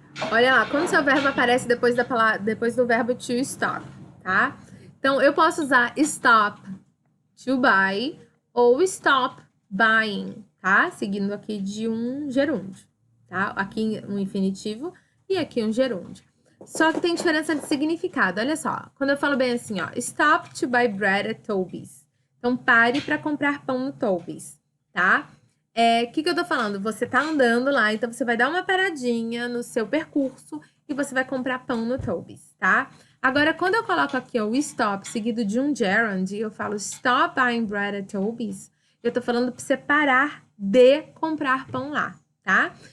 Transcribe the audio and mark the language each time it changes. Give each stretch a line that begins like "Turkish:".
Portuguese: Olha lá, quando o seu verbo aparece depois do verbo to stop, tá? Então, eu posso usar stop to buy ou stop buying, tá? Seguindo aqui de um gerúndio, tá? Aqui um infinitivo e aqui um gerúndio. Só que tem diferença de significado, olha só. Quando eu falo bem assim, ó,
English: stop to buy bread at Toby's.
Portuguese: Então, pare para comprar pão no Toby's, tá? O que eu tô falando? Você tá andando lá, então você vai dar uma paradinha no seu percurso e você vai comprar pão no Toby's, tá? Agora, quando eu coloco aqui ó, o stop seguido de um gerund e eu falo
English: stop buying bread at Toby's,
Portuguese: eu tô falando pra você parar de comprar pão lá, tá?